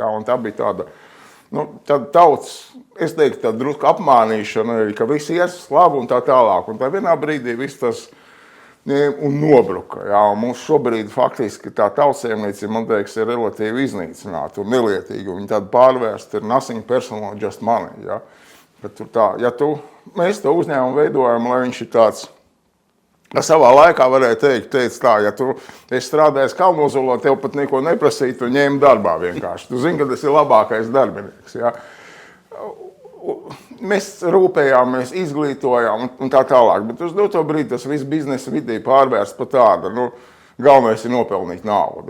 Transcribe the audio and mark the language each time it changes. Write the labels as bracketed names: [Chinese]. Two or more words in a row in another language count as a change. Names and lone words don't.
[Latvian] Un tā bija tāda, tāda tauts, es teiktu, tāda drusku apmānīšana, ka viss ies labi un tā tālāk. Un tā vienā brīdī viss tas un nobruka. Mums šobrīd faktiski tā tautsēmniecība, man liekas, ir relatīvi iznīcināta un nelietīga. Viņa tāda pārvērsta ir [English] nothing personal, just money. [Latvian] Bet tur tā, mēs to uzņēmumu veidojam, lai viņš ir tāds, savā laikā varēja teikt tā, ja tu esi strādājis Kalnozolā, tev pat neko neprasīt, tu ņēmi darbā vienkārši. Tu zini, ka tas ir labākais darbinieks. Mēs rūpējāmies, izglītojām un tā tālāk, bet uz doto brīdi tas viss biznesa vidī pārvērst par tādu, galvenais ir nopelnīt naudu.